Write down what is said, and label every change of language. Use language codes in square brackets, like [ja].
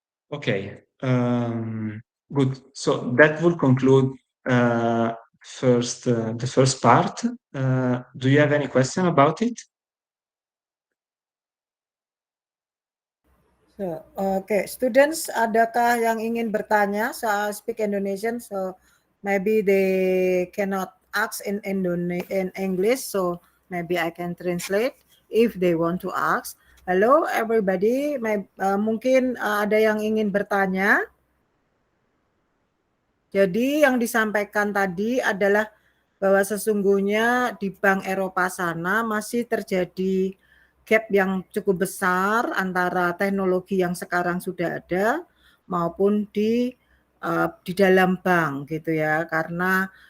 [en] Okay, good. So that will conclude the first part. Do you have any question about it? So, okay, students, [id] adakah yang ingin bertanya? [en] So I speak Indonesian, so maybe they cannot ask in English, so maybe I can translate if they want to ask. Hello everybody, [id] mungkin ada yang ingin bertanya. Jadi yang disampaikan tadi adalah bahwa sesungguhnya di Bank Eropa sana masih terjadi gap yang cukup besar antara teknologi yang sekarang sudah ada maupun di dalam bank gitu ya, karena